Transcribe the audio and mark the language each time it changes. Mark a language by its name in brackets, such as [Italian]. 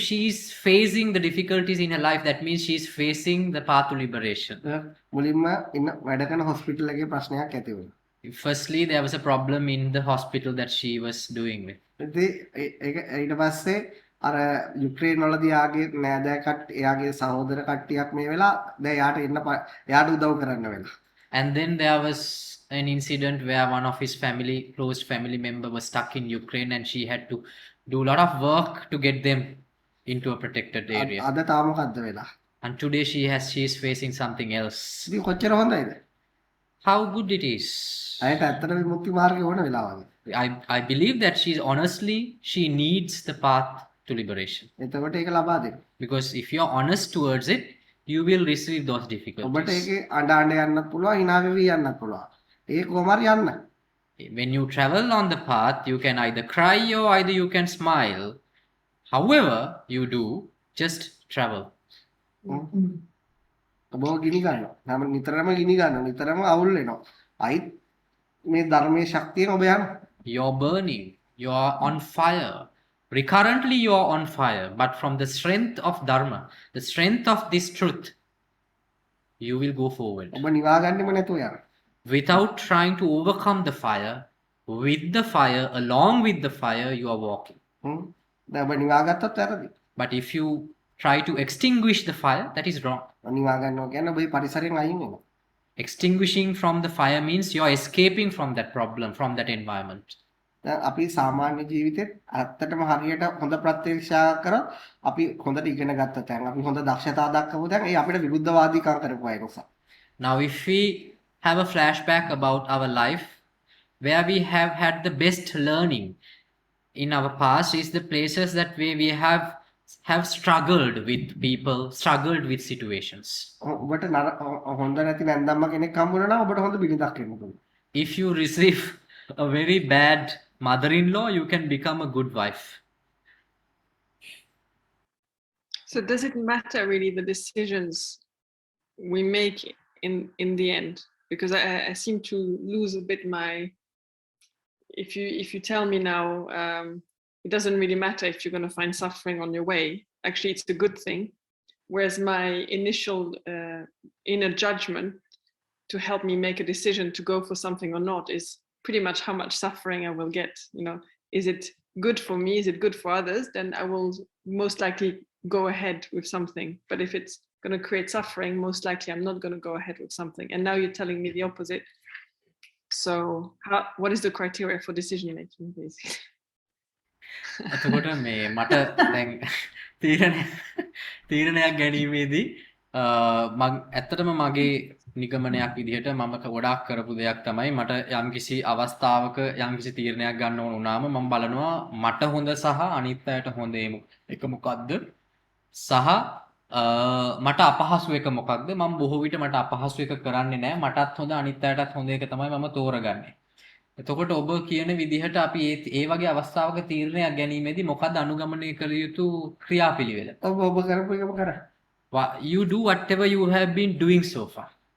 [English] She's facing the difficulties in her life. That means she's facing the path to liberation. [Sinhala] මුලින්ම ඉන්න වැඩ කරන hospital එකේ ප්‍රශ්නයක් ඇති වුණා. [English] Firstly, there was a problem in the hospital that she was doing with. [Sinhala] ඉතින් ඒක ඊට පස්සේ අර යුක්‍රේන් වලදී ආගේ නෑදෑ කට්ටිය එයාගේ සහෝදර කට්ටියක් මේ වෙලා දැන් එයාට උදව් කරන්න වෙලා. [English] And then there was an incident where one of his close family member was stuck in Ukraine, and she had to do a lot of work to get them into a protected area. [Sinhala] අද තාම මොකද්ද වෙලා? [English] And today she is facing something else. [Sinhala] ඉතින් කොච්චර හොඳයිද? [English] How good it is. [Sinhala] ඇයට ඇත්තට විමුක්ති මාර්ගය ඕන වෙලා වගේ. [English] I believe that she needs the path to liberation. [Sinhala] එතකොට ඒක ලබා දෙන්න. [English] Because if you are honest towards it, you will receive those [Sinhala] ඔබට [English] difficulties. [Sinhala] ඒකේ අඬ යන්නත් පුළුවන්, hina වෙවි යන්නත් පුළුවන්. ඒක කොහොමද යන්න? [English] When you travel on the path, you can either cry or either you can smile. However you do, just travel. [Sinhala] ඔබ ගිනි ගන්නවා. හැම නිතරම ගිනි ගන්නවා. නිතරම අවුල් වෙනවා. අයිත් මේ ධර්මයේ ශක්තියෙන් ඔබ යනවා. [English] You're burning, you're on fire. Recurrently you are on fire, but from the strength of Dharma, the strength of this truth, you will go forward. [Sinhala] ඔබ නිවා ගන්නෙම නැතුව යනවා. [English] Without trying to overcome the fire, with the fire, along with the fire, you are walking. [Sinhala] දැන් ඔබ නිවා ගත්තොත් වැරදි. [English] But if you try to extinguish the fire, that is wrong. [Sinhala] නිවා ගන්නවා කියන්නේ ඔබ මේ පරිසරයෙන් අයින් වෙනවා. [English] Extinguishing from the fire means you are escaping from that problem, from that environment. [Sinhala] දැන් අපි සාමාන්‍ය ජීවිතේත් ඇත්තටම හරියට හොඳ ප්‍රත්‍යක්ෂා කරා අපි හොඳට ඉගෙන ගත්ත තැන් අපි හොඳ දක්ෂතා දක්වපු තැන් ඒ අපිට විරුද්ධවාදීකම් කරපු අය නිසා. [English] Now, if we have a flashback about our life, where we have had the best learning in our past is the places that we have struggled with people, struggled with situations. [Sinhala] ඔබට හොඳ නැති නැන්දම්ම කෙනෙක් හම්බුනා නම් ඔබට හොඳ බිරිඳක් වෙන්න පුළුවන්. [English] If you receive a very bad mother-in-law, you can become a good wife. So does it matter really the decisions we make in the end? Because I seem to lose a bit my. If you tell me now, it doesn't really matter if you're going to find suffering on your way. Actually, it's a good thing. Whereas my initial inner judgment to help me make a decision to go for something or not is pretty much how much suffering I will get. You know, is it good for me? Is it good for others? Then I will most likely go ahead with something. But if it's going to create suffering, most likely I'm not going to go ahead with something. And now you're telling me the opposite. So what is the criteria for decision making, basically? [Sinhala] එතකොට මේ මට දැන් තීරණයක් ගැනීමේදී ඇත්තටම මගේ නිගමනයක් විදිහට මම ගොඩාක් කරපු දෙයක් තමයි මට යම්කිසි අවස්ථාවක යම්කිසි තීරණයක් ගන්න ඕන වුණාම මම බලනවා මට හොඳ සහ අනිත් අයට හොඳ එක මොකක්ද සහ මට අපහසු එක මොකක්ද මම බොහෝ විට මට අපහසු එක කරන්නේ නැහැ මටත් හොඳ අනිත් අයටත් හොඳ එක තමයි මම තෝරගන්නේ. එතකොට ඔබ කියන විදිහට අපි ඒ වගේ අවස්ථාවක තීරණයක් ගැනීමේදී මොකක්ද අනුගමනය කළ යුතු ක්‍රියාපිළිවෙල? ඔබ කරපු එකම කරා. [English] You do whatever you have been doing so far.